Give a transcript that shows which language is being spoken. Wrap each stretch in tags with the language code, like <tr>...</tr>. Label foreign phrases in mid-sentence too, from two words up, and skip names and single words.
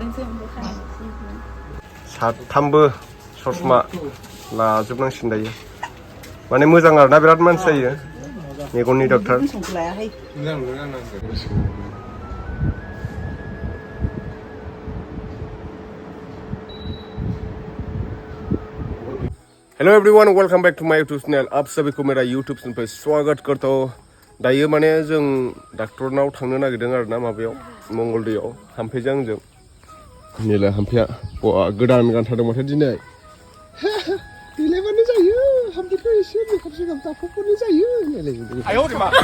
<brx>साथामबो ससमा लाजोबनांसिगोन दायो माने मोजां आरोना बिराद मानसि जायो मेगननि डक्टर</brx> <en>hello everyone welcome back to my YouTube channel</en> <hi>आप सभी को मेरा यूट्यूब चैनल पे स्वागत करता हूँ</hi> <brx>दायो माने जों डाक्टरनाव थांनो नागिरदों आरोना माबायाव मंगलदैयाव हाम्फेजों आंजों नेला हाम्फेया गोदान गानथारदों माथो दिनै देलायबानो जायो हाम्फेखौ एसे मेकआप सेकआप दाफबबानो जायो होनलायलायदों आय मा</brx>